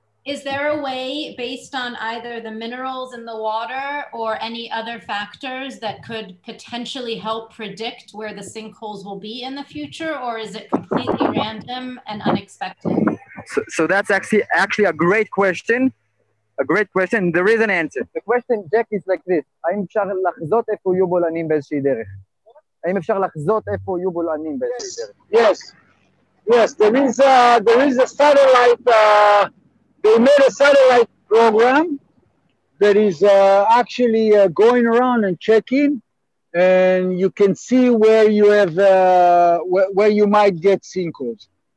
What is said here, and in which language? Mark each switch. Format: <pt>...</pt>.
<en>Is there a way based on either the minerals in the water or any other factors that could potentially help predict where the sinkholes will be in the future, or is it completely random and unexpected? So that's actually a great question. A great question. There is an answer. The question, Jack, is like this.</en> <he>האם אפשר לחזות איפה יהיו בולענים באיזושהי דרך? האם אפשר לחזות איפה יהיו בולענים באיזושהי דרך?</he> <en>Yes, there is a satellite, they made a satellite program that is actually going around and checking, and you can see where you have, where you might get sinkholes.</en>